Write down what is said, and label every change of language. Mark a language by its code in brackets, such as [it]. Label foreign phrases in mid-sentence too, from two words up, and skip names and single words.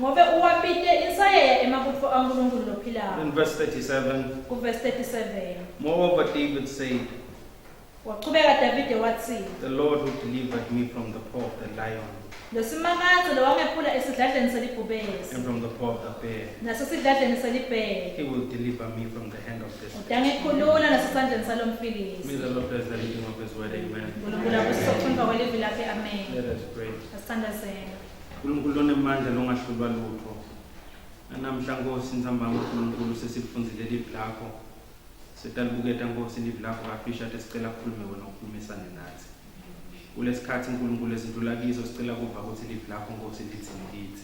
[en] In verse 37, moreover David said, the Lord who delivered me from the paw of the lion and from the paw of the bear, he will deliver me from the hand of this. May the Lord bless the reading of his word. Amen. Let us pray. [ss] Nkulunkulu manje longahlulwa lutho. Namhla Nkosi nzamba ngoNkulunkulu sesifundzile livi lakho. Sitalibuketa Nkosi livi lakho ngafisha ate sicela kukhulume wena ukhulumisane nathi. Kulesikhathi Nkulunkulu esindlula kiso sicela kuva ukuthi livi lakho Nkosi lithini kithi.